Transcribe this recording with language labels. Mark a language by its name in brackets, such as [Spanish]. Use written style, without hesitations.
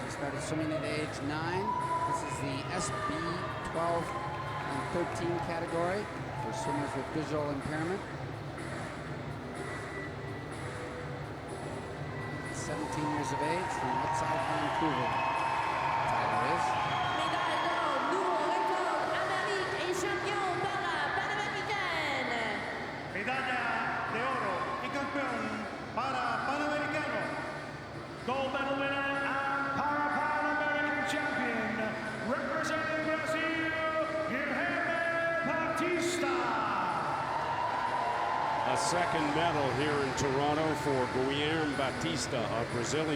[English] He started swimming at age 9. This is the SB 12 and 13 category for swimmers with visual impairment. 17 years of age from outside Vancouver. Tyler is. [French] Médaille d'or, nouveau record Amérique et champion Parapan American. [Spanish] Medalla de oro y campeón para Panamericano. [English] Gold medal winner and Parapan American champion representing Brazil, Guilherme Batista. A second medal here in Toronto for Guilherme Batista of Brazil.